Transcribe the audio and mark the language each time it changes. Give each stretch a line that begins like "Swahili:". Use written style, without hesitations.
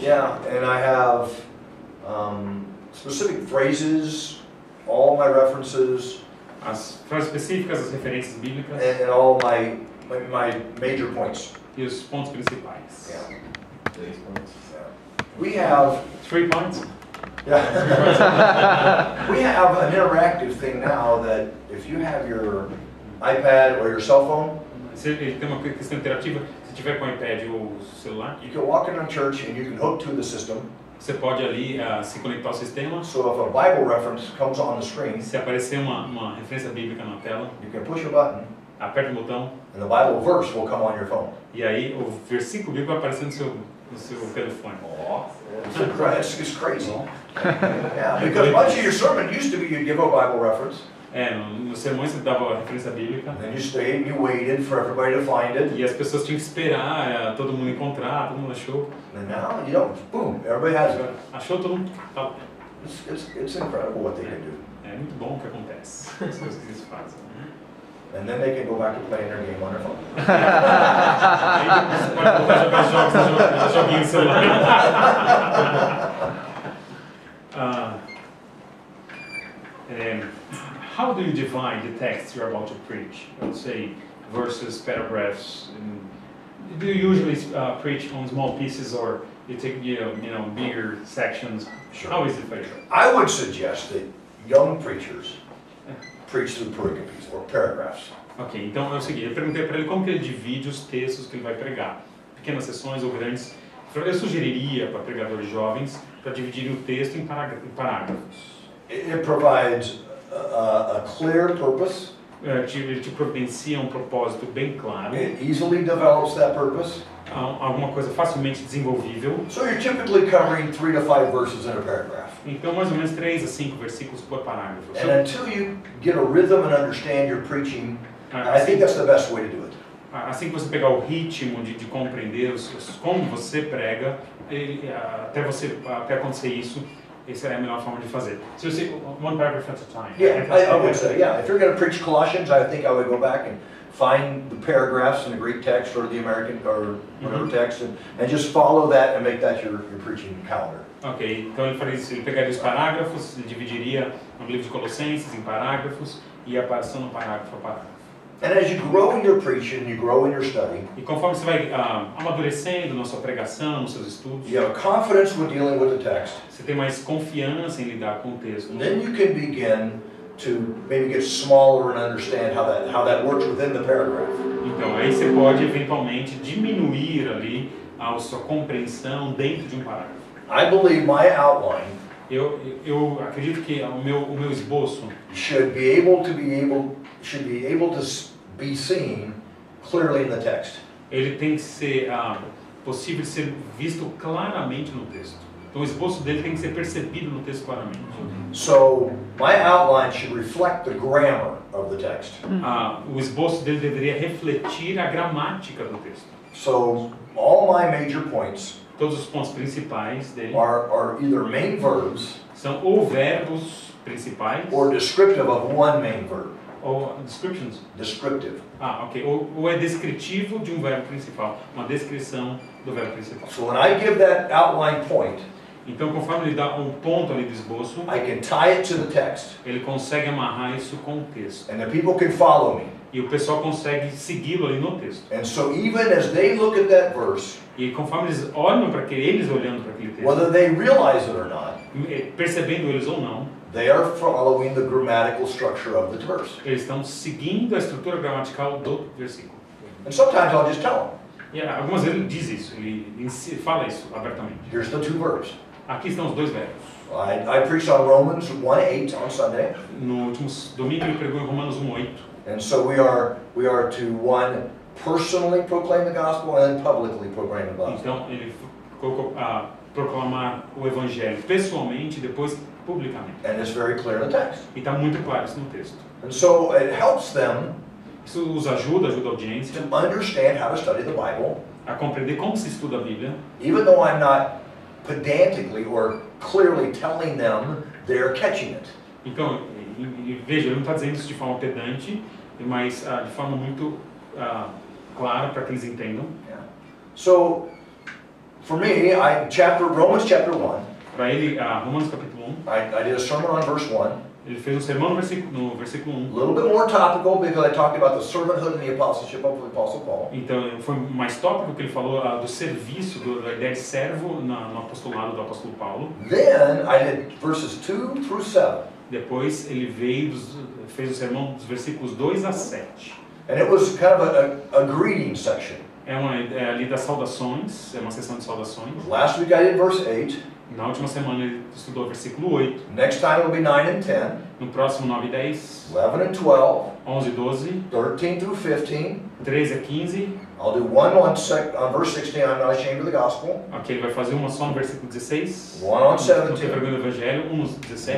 English: Yeah, and I have specific phrases, all my references,
Portuguese: As frases específicas, as referências bíblicas
English: and all my major points.
Portuguese: e os pontos principais.
English: Yeah.
Portuguese: 3 pontos.
English: We have 3 points? Yeah. We have an interactive thing now that if you have your iPad or your cell phone,
Portuguese: Ele tem uma questão interativa. Se tiver com o iPad ou o celular,
English: you can walk into a church and you can hook to the system.
Portuguese: você pode ali se conectar ao sistema.
English: So if a Bible reference comes on the screen,
Portuguese: Se aparecer uma referência bíblica na tela,
English: you can push a button
Portuguese: aperta o botão
English: and the Bible verse will come on your phone.
Portuguese: e aí o versículo bíblico vai aparecer no seu telefone.
English: It's crazy. Yeah, because much of your sermon used to be you'd give a Bible reference,
Portuguese: Nos sermões você dava a referência bíblica
English: and then you stayed and you waited for everybody to find it.
Portuguese: e as pessoas tinham que esperar todo mundo encontrar, todo mundo achou.
English: And now you don't. Boom! Everybody has it.
Portuguese: Achou, todo mundo. Tá.
English: It's incredible what they can do.
Portuguese: É muito bom o que acontece, as coisas que eles fazem.
English: And then they can go back to playing their game on their phone.
Portuguese: Aí você pode voltar a jogar joguinho no celular.
English: How do you divide the text you're about to preach? Let's say verses, paragraphs. Do you usually preach on small pieces, or you take bigger sections? Sure. How is it for you? I would suggest that young preachers preach through perigopes or paragraphs.
Portuguese: Ok, então é o seguinte, eu perguntei para ele como que ele divide os textos que ele vai pregar. Pequenas sessões ou grandes. Eu sugeriria para pregadores jovens para dividirem o texto em parágrafos.
English: It provides a clear purpose.
Portuguese: Ele te providencia propósito bem claro.
English: It easily develops that purpose.
Portuguese: Alguma coisa facilmente desenvolvível.
English: So you're typically covering 3 to 5 verses in a paragraph.
Portuguese: Então, mais ou menos 3 a 5 versículos por parágrafo.
English: And until you get a rhythm and understand your preaching, I think that's the best way to do it.
Portuguese: Assim que você pegar o ritmo de compreender como você prega, até acontecer isso, essa é a melhor forma de fazer.
English: So you say one paragraph at a time. Yeah, I would say, yeah. If you're going to preach Colossians, I think I would go back and find the paragraphs in the Greek text or the American or whatever text and just follow that and make that your preaching calendar.
Portuguese: Ok, então ele faria isso, ele pegaria os parágrafos, ele dividiria o livro de Colossenses em parágrafos e ia passando parágrafo a parágrafo.
English: And as you grow in your preaching, you grow in your study,
Portuguese: E conforme você vai amadurecendo na sua pregação, nos seus estudos,
English: you have confidence with dealing with the text.
Portuguese: você tem mais confiança em lidar com o texto.
English: And then you can begin to maybe get smaller and understand how that works within the paragraph.
Portuguese: Então aí você pode eventualmente diminuir ali a sua compreensão dentro de um parágrafo.
English: I believe my outline
Portuguese: Eu acredito que o meu esboço
English: should be able to be seen clearly in the text.
Portuguese: ele tem que ser possível de ser visto claramente no texto. Então o esboço dele tem que ser percebido no texto claramente.
English: So my outline should reflect the grammar of the text.
Portuguese: O esboço dele deveria refletir a gramática do texto.
English: So all my major points
Portuguese: Todos os pontos principais dele
English: are either main verbs
Portuguese: são ou verbos principais
English: or descriptive of one main verb.
Portuguese: ou descriptions.
English: Descriptive. Ok.
Portuguese: Ou é descritivo de um verbo principal, uma descrição do verbo principal.
English: So when I give that outline point,
Portuguese: Então, conforme ele dá um ponto ali do esboço,
English: I can tie it to the text,
Portuguese: ele consegue amarrar isso com o texto.
English: and the people can follow me.
Portuguese: E o pessoal consegue segui-lo ali no texto.
English: And so even as they look at that verse,
Portuguese: E conforme eles olham para eles olhando para aquele texto,
English: whether they realize it or not,
Portuguese: percebendo eles ou não,
English: they are following the grammatical structure of the verse.
Portuguese: eles estão seguindo a estrutura gramatical do versículo.
English: And sometimes I'll just tell them,
Portuguese: E algumas vezes ele diz isso, ele fala isso abertamente.
English: here's the 2 verbs.
Portuguese: Aqui estão os 2 verbos.
English: I preached on Romans 1:8 on Sunday,
Portuguese: No último domingo ele pregou em Romanos 1:8.
English: and so we are to one personally proclaim the gospel and then publicly proclaim the gospel.
Portuguese: Então ele colocou proclamar o evangelho pessoalmente e depois publicamente.
English: And it's very clear in the text.
Portuguese: E está muito claro isso no texto.
English: And so it helps them
Portuguese: Isso os ajuda a audiência
English: to understand how to study the Bible,
Portuguese: a compreender como se estuda a Bíblia,
English: even though I'm not pedantically or clearly telling them, they're catching it.
Portuguese: Então, veja, ele não está dizendo isso de forma pedante, mas de forma muito clara para que eles entendam.
English: Yeah. So, for me, Romans chapter 1,
Portuguese: Para ele, Romanos capítulo 1,
English: I did a sermon on verse 1,
Portuguese: ele fez um sermão no versículo 1.
English: a little bit more topical because I talked about the servanthood and the apostleship of the Apostle Paul.
Portuguese: Então, foi mais tópico que ele falou do serviço, da ideia de servo no apostolado do apóstolo Paulo.
English: Then I did verses 2 through 7.
Portuguese: Depois ele fez o sermão dos versículos 2 a 7.
English: And it was kind of a greeting section.
Portuguese: É ali das saudações, é uma sessão de saudações.
English: Last week I did verse 8.
Portuguese: Na última semana ele estudou o versículo 8.
English: Next time it'll be 9 and 10.
Portuguese: No próximo 9 e 10.
English: 11 and 12.
Portuguese: 11 e 12.
English: 13 through 15.
Portuguese: 13 a 15.
English: I'll do one on verse 16, I'm not ashamed of the gospel.
Portuguese: Ok, ele vai fazer uma só no versículo 16.
English: One on
Portuguese: No 17. Pregação do Evangelho, um no 17.